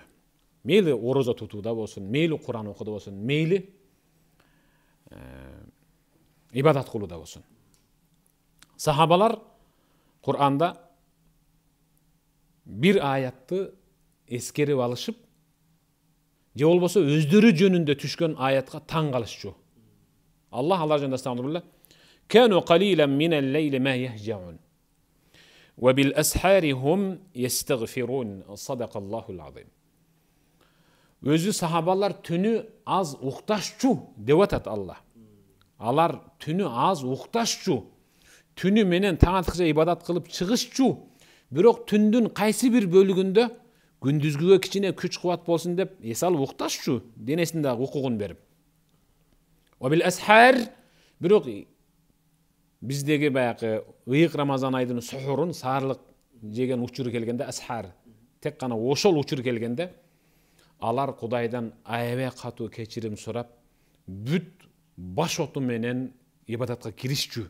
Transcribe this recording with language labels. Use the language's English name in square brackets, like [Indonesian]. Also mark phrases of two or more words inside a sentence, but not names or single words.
[Kyrgyz] Мейли орозо тутууда болсун, мейли Куран окууда болсун, мейли ибадат кылууда болсун. Сахабалар Куранда бир аятты эскерип алышып, же болбосо өздөрү жөнүндө түшкөн аятка таң калышчу. Аллах алар жөнүндө астагфирулла. [Arabic] كانوا قليلا من الليل ما يهجعون. وبالأسحار هم يستغفرون. صدق الله العظيم. [Kyrgyz] Өзү сахабалар түнү аз укташчу деп атат Алла. Алар түнү аз укташчу. Түнү менен таң аткыча ибадат кылып чыгышчу. Бирок түндүн кайсы бир бөлүгүндө күндүзгүгө кичине күч кубат болсун деп эс алып укташчу, денесинде укугун берип. [Arabic] وبالأسحار, [Kyrgyz] бирок биздеги баягы ыйык Рамазан айдын сухурун, саарлык жеген учуру келгенде, ашар, тек гана ошол учур келгенде алар Кудайдан аябай катуу кечирим сурап, бүт баш оту менен ибадатка киришчү.